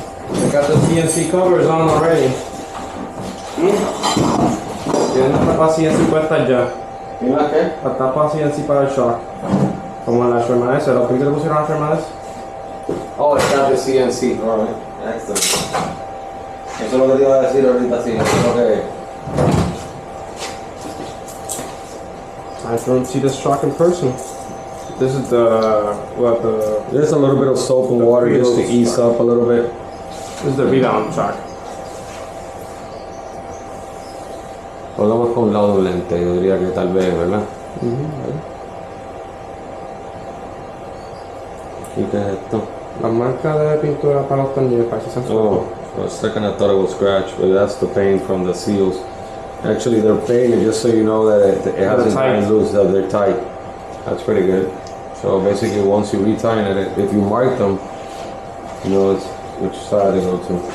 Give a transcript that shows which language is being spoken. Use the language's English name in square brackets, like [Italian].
[English] I got the CNC covers on already. [Spanish] Tienen la tapa CNC puesta ya. ¿Mira qué? La tapa CNC para el shock. Como en las Shermanes, ¿lo que le pusieron a las Shermanes? [English] Oh, it's got the CNC. Alright, excellent. [Spanish] Eso es lo que te iba a decir ahorita, sí. Eso es lo que... [English] I don't see this shock in person. This is the There's a little bit of soap and water just to ease up a little bit. this is the rebound shock. [Spanish] Volvamos con un lado lente, yo diría que tal vez, ¿verdad? ¿Y qué es esto? La marca de pintura para los tornillos, para que se [English] Oh, for a second I thought it was scratch, but that's the paint from the seals. Actually, they're painted just so you know that it hasn't gotten loose, that they're tight. That's pretty good. So basically, once you retie it, if you mark them, you know it's which side to go to.